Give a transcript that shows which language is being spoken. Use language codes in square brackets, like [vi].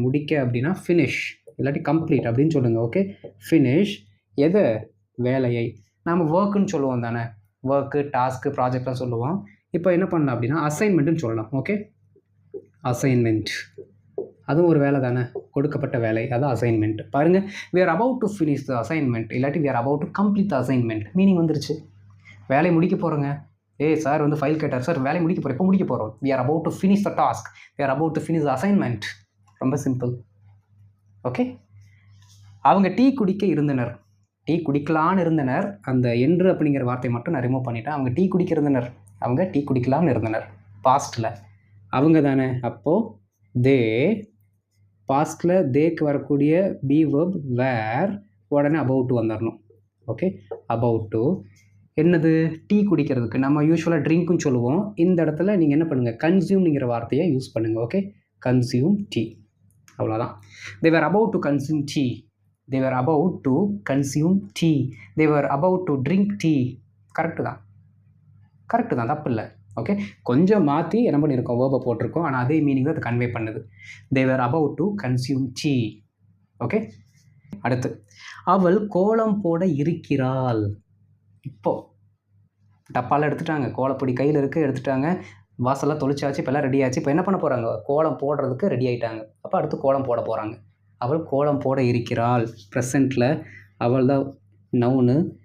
[ta] முடிக்க அப்படின்னா ஃபினிஷ் இல்லாட்டி கம்ப்ளீட் அப்படின்னு சொல்லுங்கள். ஓகே, ஃபினிஷ் எது? வேலையை. நாம் ஒர்க்குன்னு சொல்லுவோம் தானே, ஒர்க்கு, டாஸ்க்கு, ப்ராஜெக்ட்லாம் சொல்லுவோம். இப்போ என்ன பண்ணலாம் அப்படின்னா அசைன்மெண்ட்டுன்னு சொல்லலாம். ஓகே, அசைன்மெண்ட் அதுவும் ஒரு வேலை தானே, கொடுக்கப்பட்ட வேலை, அதான் அசைன்மெண்ட். பாருங்கள், [en] we are about to finish the assignment [ta] இல்லாட்டி [en] we are about to complete the assignment. [ta] Meaning வந்துருச்சு, வேலையை முடிக்க போகிறோங்க. சார் வந்து ஃபைல் கேட்டார், சார் வேலையை முடிக்க போகிறோம், இப்போ முடிக்க போகிறோம். [en] we are about to finish the task, we are about to finish the assignment. [ta] ரொம்ப சிம்பிள். ஓகே, அவங்க டீ குடிக்க இருந்தனர். டீ குடிக்கலான்னு இருந்தனர். அந்த என்று அப்படிங்கிற வார்த்தை மட்டும் நான் ரிமூவ் பண்ணிட்டேன். அவங்க டீ குடிக்க இருந்தனர், அவங்க டீ குடிக்கலாம்னு இருந்தனர். பாஸ்ட்டில் அவங்க தானே. அப்போது தே பாஸ்ட்டில் தேக்கு வரக்கூடிய பி வெர்ப் வேர் உடனே அபவுட் டு வந்துடணும். ஓகே, அபவுட் டு என்னது, டீ குடிக்கிறதுக்கு நம்ம யூஸ்வலாக ட்ரிங்க்குன்னு சொல்லுவோம். இந்த இடத்துல நீங்கள் என்ன பண்ணுங்கள், கன்சியூம்ங்கிற வார்த்தையை யூஸ் பண்ணுங்கள். ஓகே, கன்சியூம் டீ, அவ்வளோதான். [en] they were about to consume tea, they were about to consume tea, they were about to drink tea. [ta] Correct தான், தப்பு இல்லை. ஓகே, கொஞ்சம் மாற்றி என்ன பண்ணியிருக்கோம், வேர்பை போட்டிருக்கோம், ஆனால் அதே மீனிங் அது கன்வே பண்ணுது. [en] they were about to consume tea. [ta] Okay, அடுத்து அவள் கோலம் போட இருக்கிறாள். இப்போது டப்பாலாம் எடுத்துட்டாங்க, கோலப்பொடி கையில் இருக்குது, எடுத்துட்டாங்க, வாசலாம் தொளிச்சாச்சு, இப்போ எல்லாம் ரெடி ஆச்சு. இப்போ என்ன பண்ண போகிறாங்க, கோலம் போடுறதுக்கு ரெடி ஆகிட்டாங்க. அப்போ அடுத்து கோலம் போட போகிறாங்க. அவள் கோலம் போட இருக்கிறாள், ப்ரெசண்ட்டில் அவள் தான் நவுனு.